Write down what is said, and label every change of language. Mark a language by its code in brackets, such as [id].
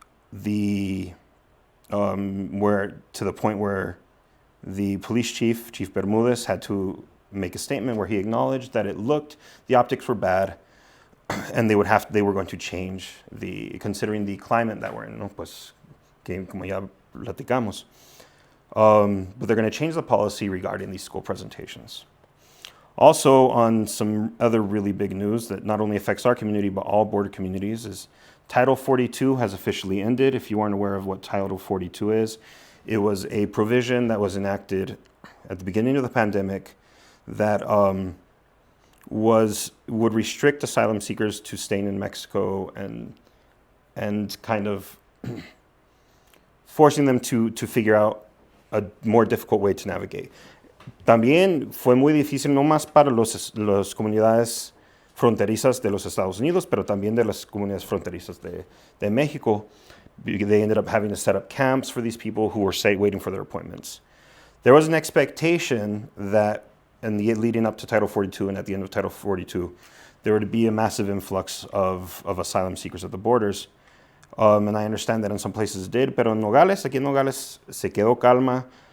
[en] Where to the point where the police chief, Chief Bermudez, had to make a statement where he acknowledged that the optics were bad, and they were going to change considering the climate that we're in, ¿no? [es] Pues, que como ya platicamos. [en] But they're going to change the policy regarding these school presentations. Also, on some other really big news that not only affects our community, but all border communities, is Title 42 has officially ended. If you aren't aware of what Title 42 is, it was a provision that was enacted at the beginning of the pandemic that would restrict asylum seekers to staying in Mexico and kind of forcing them to figure out a more difficult way to navigate. [es] También fue muy difícil no más para las comunidades fronterizas de los Estados Unidos, pero también de las comunidades fronterizas de México. [en] They ended up having to set up camps for these people who were waiting for their appointments. There was an expectation that leading up to Title 42 and at the end of Title 42, there would be a massive influx of asylum seekers at the borders. And I understand that in some places it did, [es] pero en Nogales, aquí en Nogales, se quedó calma.